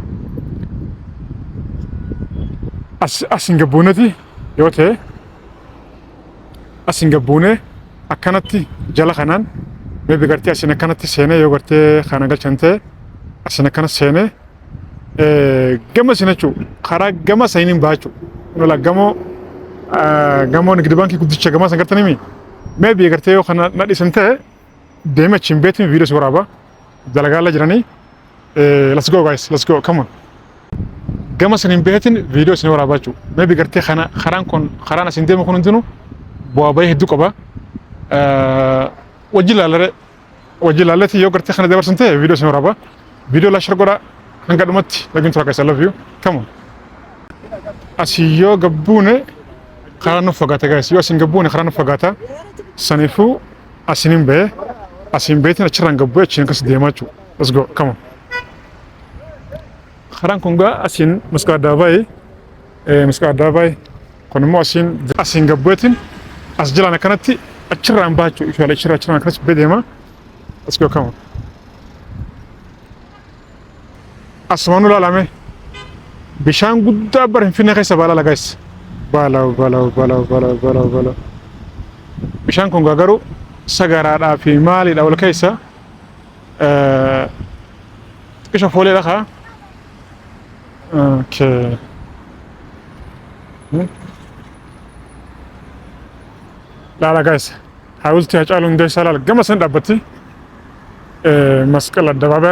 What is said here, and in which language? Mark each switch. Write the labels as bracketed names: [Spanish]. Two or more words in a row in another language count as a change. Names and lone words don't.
[Oromo] asin gabbuuneeti yoo ta'e asin gabbuunee akkanatti jala kanaan meebi gartee asin akkanatti seenee yoo gartee kana galchan ta'e asin akkana seenee gama isin jechuu karaa gama sayiniin baachuu nola gamoo nigdi baankii guddicha gamaa san gartanii meebi gartee yoo kana nadhisan ta'e deeme achiin beetiin viidiyoo si waraaba dalagaala jiranii [English] let's go guys let's go come on [Oromo] gama saniin beetiin viidiyoo isin waraabaa jechuu meebi gartee karaan asin deemu kun hundinuu bu'aa bayii hedduu qaba wajji laalleetii yoo gartee kana dabarsan ta'e viidiyoo isin waraaba viidiyoo laashar godha hanga dhumatti lagiin tura keessa [English] love you come on [Oromo] asii yoo gabbuune karaa nuuf fagaata guys yoo asin gabbuune karaa nuuf fagaata saniifuu asiniin ba'ee asin beetiin achirraan gabbu'ee achiin akkas deemaa jechuu [English] let's go come on [Oromo] karaan kun gaa asin Masqal Adaabaayii kun immoo asin gabbu'eetiin as jalaan akkanatti achirraan baachuu ishaalee achirraan akkanatti bedeema [English] let's go come on [Oromo] asumaan ulaalame bishaan guddaa bara Finfinnee keessa baala guys baala bishaan kun garuu sagaraadhaa fi maaliidha wal keessa xiqqisha fooleedha kaa laala guys hawultii Hacaaluu Hundeessaa laala gama san dhaabbatti Masqal Addabaabaayii